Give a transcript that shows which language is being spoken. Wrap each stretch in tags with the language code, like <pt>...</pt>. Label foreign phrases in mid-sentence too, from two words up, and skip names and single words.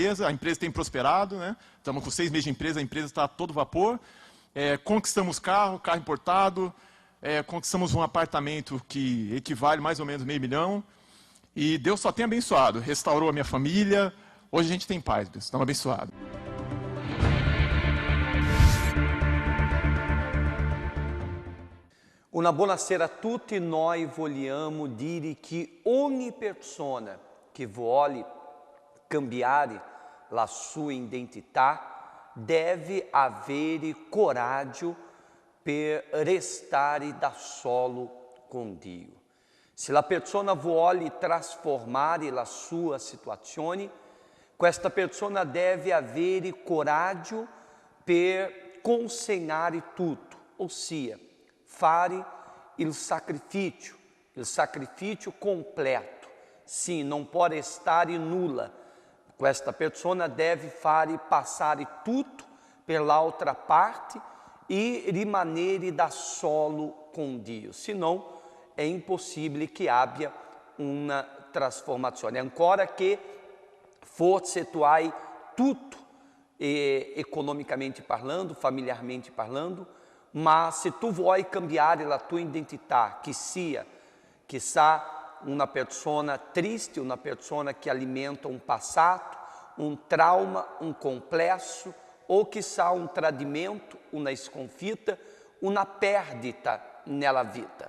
<pt>A empresa tem prosperado, né? Estamos com 6 meses de empresa, a empresa está a todo vapor. Conquistamos carro importado, conquistamos um apartamento que equivale mais ou menos R$500 mil. E Deus só tem abençoado, restaurou a minha família. Hoje a gente tem paz, Deus, estamos abençoados.</pt> <it>Una buonasera a tutti, noi vogliamo dire che ogni persona che vuole cambiare la sua identità deve avere coraggio per restare da solo con Dio. Se la persona vuole trasformare la sua situazione, questa persona deve avere coraggio per consegnare tutto, ossia fare il sacrifício completo.</it> <pt>Sim, não pode estar nulla.</pt> <it>Questa persona deve fare passare tutto per l'altra parte e rimanere da solo con Dio, senão è impossibile che abbia una trasformazione. Ancora che forse tu hai tutto, economicamente parlando, familiarmente parlando, ma se tu vuoi cambiare la tua identità, che sia, chissà, una persona triste, una persona che alimenta un passato, un trauma, un complesso, ou chissà un tradimento, una sconfitta, una perdita nella vita.</it>